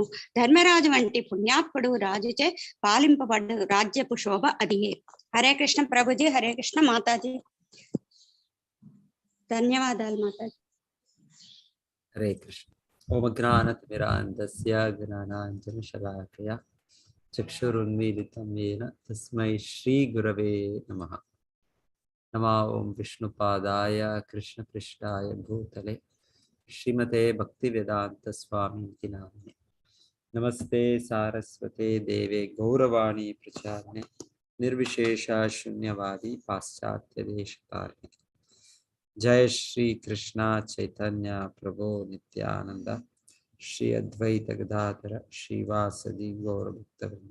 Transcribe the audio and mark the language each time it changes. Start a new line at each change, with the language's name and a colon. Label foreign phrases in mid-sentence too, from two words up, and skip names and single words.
Telugu: ధర్మరాజు వంటి పుణ్యాత్ముడు రాజుచే పాలింపబడ్డ రాజ్యపు శోభ అదియే.
Sanskrit: హరే కృష్ణ
Telugu: ప్రభుజీ.
Sanskrit: హరే కృష్ణ
Telugu: మాతాజీ. ధన్యవాదాలు మాతాజీ.
Sanskrit: హరే కృష్ణ. ఓమజ్ఞానతిమిరాంధస్య జ్ఞానాంజనశలాకయా చక్షురున్మీలితం येन తస్మై శ్రీ గురవే నమః. నమో ఓం విష్ణుపాదాయ కృష్ణపృష్ఠాయ భూతలే శ్రీమతే భక్తివేదాంత స్వామికి నామినే. నమస్తే సారస్వతే దేవే గౌరవాణి ప్రచారిణే నిర్విశేష శూన్యవాది పాశ్చాత్య దేశకారిణే. జయ శ్రీ కృష్ణ చైతన్య ప్రభో నిత్యానంద శ్రీ అద్వైత గదాధర శ్రీవాసది గౌరభక్తవృంద.